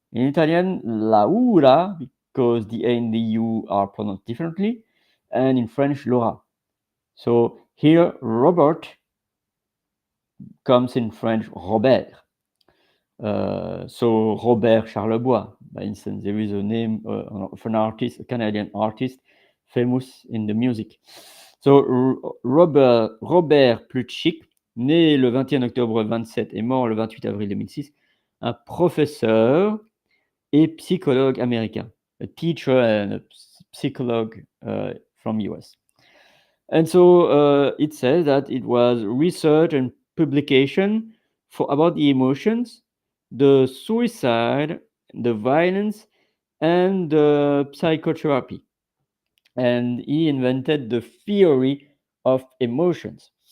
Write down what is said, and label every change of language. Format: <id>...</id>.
<en>In Italian, Laura, because the A and the U are pronounced differently, and in French, Laura. So here, Robert comes in French, Robert. So Robert Charlebois, by instance, there is a name of an artist, a Canadian artist, famous in the music.</en> <fr>So Robert Plutchik, né le 21 octobre 27 et mort le 28 avril 2006, un professeur et psychologue américain,</fr> <en>a teacher and a psychologue from US. And so it says that it was research and publication for about the emotions, the suicide, the violence, and the psychotherapy. And he invented the theory of emotions.</en>